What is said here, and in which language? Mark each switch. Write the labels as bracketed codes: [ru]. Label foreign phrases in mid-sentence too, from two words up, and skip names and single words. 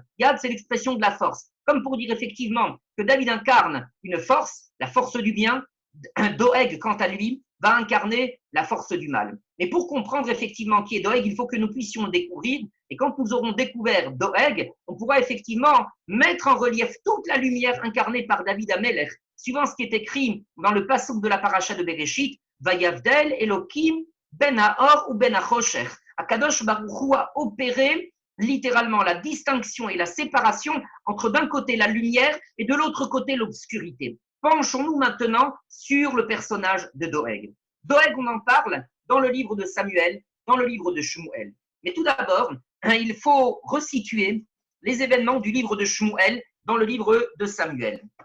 [fr] Yad, c'est l'expression de la force. Comme pour dire effectivement que David incarne une force, la force du bien, Doeg, quant à lui, va incarner la force du mal. Mais pour comprendre effectivement qui est Doeg, il faut que nous puissions le découvrir. Et quand nous aurons découvert Doeg, on pourra effectivement mettre en relief toute la lumière incarnée par David Ameller, suivant ce qui est écrit dans le passouk de la paracha de Bereshit, [he] ויבדל אלוקים בין האור ובין החושך. הקדוש ברוך הוא [fr] a opéré littéralement la distinction et la séparation entre d'un côté la lumière et de l'autre côté l'obscurité. Penchons-nous maintenant sur le personnage de Doeg. Doeg, on en parle dans le livre de Samuel, dans le livre de Shmuel. Mais tout d'abord, il faut resituer les événements du livre de Shmuel dans le livre de Samuel.